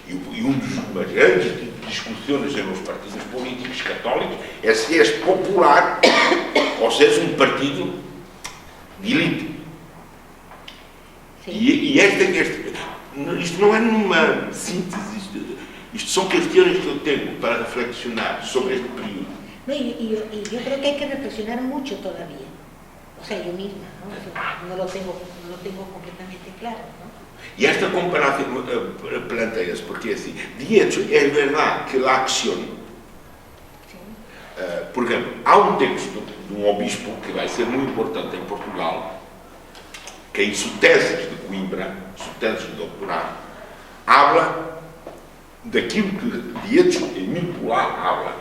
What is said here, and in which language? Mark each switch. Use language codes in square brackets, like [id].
[pt] E das grandes discussões entre os partidos políticos católicos é se és popular ou se és um partido de elite. [es] Sí. [pt] E isto não é numa síntese, isto são questões que eu tenho para reflexionar sobre este período. [es] No, y yo creo que hay que reflexionar mucho todavía. O sea, yo misma, ¿no? No lo tengo completamente claro, ¿no? [pt] E esta comparação planteia-se porque, assim, [es] de hecho, [pt] é verdade que a acção, [es] Sí. [pt] por exemplo, há um texto de um obispo que vai ser muito importante em Portugal, que em sua tese de Coimbra, sua tese de doutorado, habla daquilo que, [es] de hecho, [pt] Emílio Polar habla.